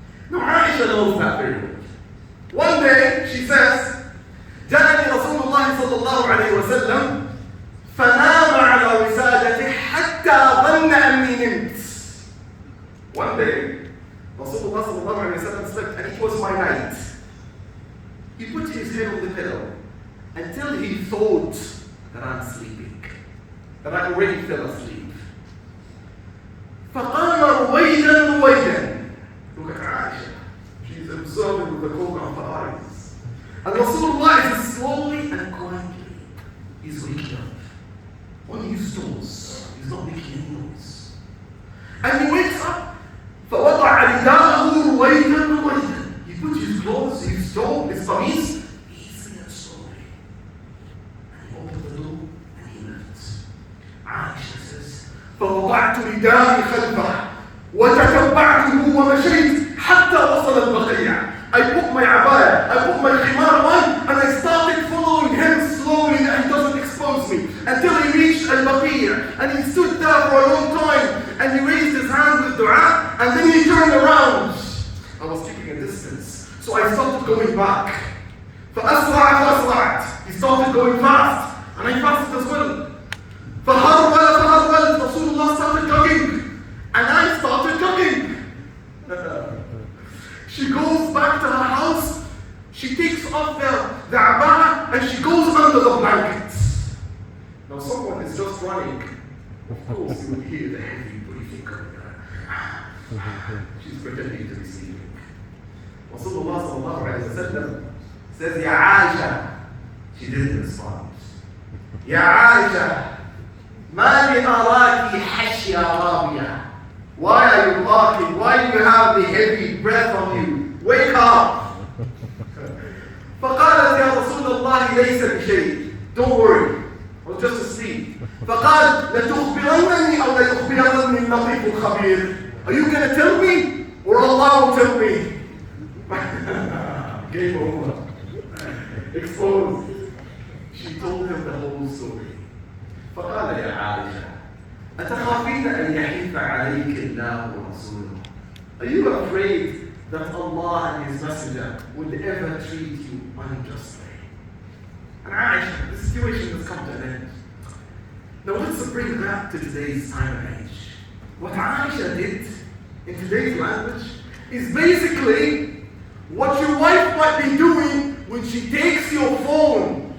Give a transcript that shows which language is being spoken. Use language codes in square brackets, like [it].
[en] Now Aisha knows that very well. One day she says, [ar] جاءني رسول الله صلى الله عليه وسلم فنام على وسادته حتى ظن أني نمت. [en] One day, Rasulullah صلى الله عليه وسلم slept and it was my night. He put his head on the pillow until he thought that I'm sleeping, that I already fell asleep. [ar] فقام رويدا رويدا. [en] Look at Aisha. She's observing with the corner of her eyes. And Rasulullah is slowly and quietly, he's waking up on his toes. He's not making any noise. And he wakes up. [ar] فوضع رداءه رويدا رويدا. [en] He put his clothes, his toe, his qamis, easily and slowly. And he opened the door and he left. Aisha says, [ar] فوضعت رداءي خلفه وتتبعته ومشيت حتى وصل البقيع. [en] I put my abaya, I put my khimar on, and I started following him slowly that he doesn't expose me until he reached al-Baqiyah. And he stood there for a long time and he raised his hand with dua and then he turned around. I was keeping a distance, so I started going back. [ar] فأسرع فأسرعت. [en] He started going fast and I fasted as well. [ar] فهرول [en] Rasulullah started jogging and I started jogging. She goes back to her house, she takes off the abaya and she goes under the blankets. Now someone is just running. Of course you will hear the heavy breathing coming out. She's pretending to be sleeping. Rasulullah sallallahu alayhi wa sallam says, Ya Aisha. She didn't respond. [ar] Ya Aisha, ما لي أراكِ حشية رابية. [en] Why are you talking? Why do you have the heavy breath on you? Wake up! [ar] فقالت يا رسول الله ليس بشيء. [en] Don't worry, I was just asleep. [ar] فقال لتخبرنني أو ليخبرنني اللطيف الخبير. [en] Are you going to tell me or Allah will tell me? Game over. Exposed. She told him the whole story. [ar] فقال يا عائشة أتخافين أن يحيف عليك الله ورسوله? [en] Are you afraid that Allah and His Messenger would ever treat you unjustly? And Aisha, the situation has come to an end. Now let's bring that to today's time and age. What Aisha did in today's language is basically what your wife might be doing when she takes your phone.